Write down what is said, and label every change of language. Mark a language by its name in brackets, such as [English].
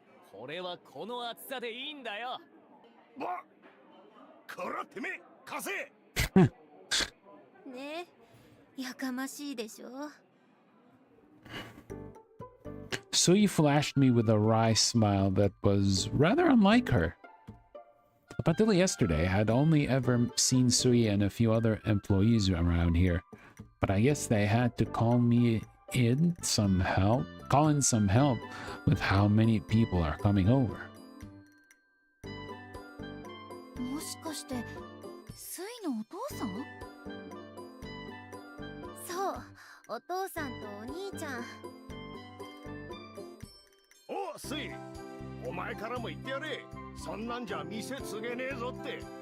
[Japanese] これはこの厚さでいいんだよ。こらてめえ、貸せ。ねえ、やかましいでしょ。 [English] Sui flashed me with a wry smile that was rather unlike her. Up until yesterday, I had only ever seen Sui and a few other employees around here, but I guess they had to call in some help with how many people are coming over. [Japanese] もしかしてスイのお父さん？そう、お父さんとお兄ちゃん。お、スイ、お前からも言ってやれ。そんなんじゃ店継げねえぞって。